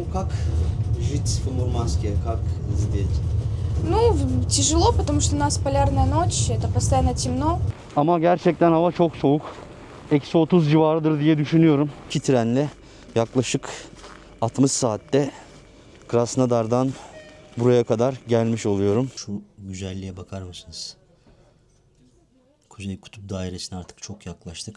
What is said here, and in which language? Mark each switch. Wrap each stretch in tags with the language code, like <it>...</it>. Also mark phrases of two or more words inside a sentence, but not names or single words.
<ru>Как жить в Мурманске? Как здесь? Ну, тяжело, потому что у нас полярная ночь, это постоянно темно.</ru> <tr>Ama gerçekten hava çok soğuk. Eksi 30 civarıdır diye düşünüyorum. 2 trenle yaklaşık 60 saatte Krasnodar'dan buraya kadar gelmiş oluyorum. Şu güzelliğe bakar mısınız? Kuzey Kutup Dairesi'ne artık çok yaklaştık.</tr>